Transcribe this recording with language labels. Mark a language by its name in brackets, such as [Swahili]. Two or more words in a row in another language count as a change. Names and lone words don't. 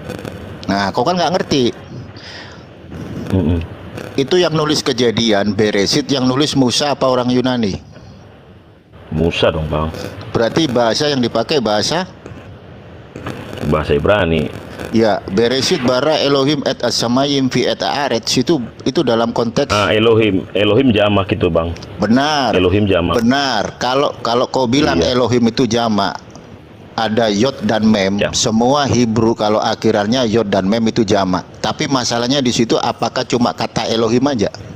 [Indonesian] Nah, kau kan nggak ngerti. Mm-mm. Itu yang nulis Kejadian Beresit, yang nulis Musa apa orang Yunani? Musa dong, Bang. Berarti bahasa yang dipakai bahasa Bahasa Ibrani. [Hebrew] ya, בראשית ברא אלהים את השמים ואת הארץ, [Indonesian] itu dalam konteks Elohim jamak itu, Bang. benar. Elohim jamak. Benar. Kalau kau bilang Iya. Elohim itu jamak, ada yod dan mem. Ya. Semua Hebrew kalau akhirannya yod dan mem itu jamak. Tapi masalahnya di situ apakah cuma kata Elohim aja?